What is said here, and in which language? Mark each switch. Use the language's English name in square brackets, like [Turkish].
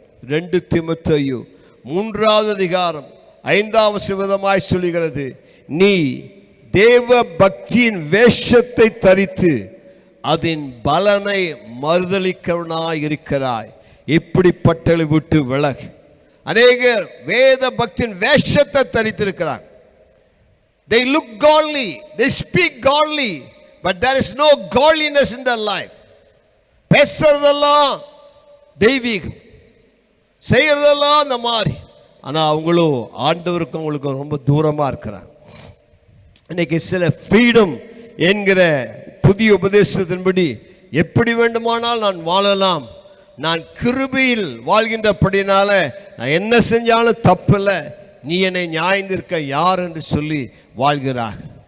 [Tamil] 2 தீமோத்தேயு 3வது அதிகாரம் 5வது விதமாய் சொல்லுகிறது, நீ தேவ பக்தியின் வேஷத்தை தரித்து அதன் பலனை மறுதலிக்கவனாய் இருக்கிறாய். இப்படிப்பட்டவர்களை விட்டு விலகு. அநேகர் வேத பக்தியின் வேஷத்தை தரித்திருக்கிறார். [English] They look godly, they speak godly, but there is no godliness in their life. [Tamil] பேசுறதெல்லாம் தெய்வீகம், செய்யறதெல்லாம் அந்த மாதிரி. ஆனால் அவங்களும் ஆண்டவருக்கும் அவங்களுக்கும் ரொம்ப தூரமாக இருக்கிறாங்க. இன்னைக்கு சில ஃப்ரீடம் என்கிற புதிய உபதேசத்தின்படி எப்படி வேண்டுமானால் நான் வாழலாம், நான் கிருபையில் வாழ்கின்றபடினால நான் என்ன செஞ்சாலும் தப்பில்லை, நீ என்னை நியாயந்திருக்க யார் என்று சொல்லி வாழ்கிறார்.